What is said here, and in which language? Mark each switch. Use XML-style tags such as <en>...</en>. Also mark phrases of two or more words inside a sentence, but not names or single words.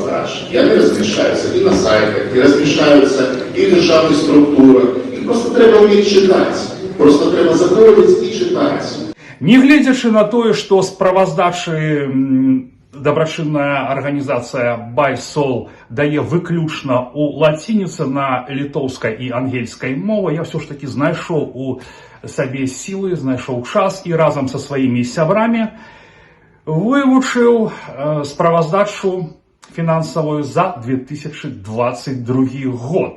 <ru>продаж, яны размещаются и на сайтах, и размещаются и в державных структурах. И просто треба уметь читать. Просто треба заходить и читать.</ru> <be>Нягледзячы на тое, што справаздачы дабрачынная арганізацыя BuySol дае выключна ў лацініцы на літоўскай і ангельскай мове, я ўсё ж такі знайшоў у сабе сілы, знайшоў час і разам са сваімі сябрамі вывучыў справаздачу фінансавую за 2022 год.</be>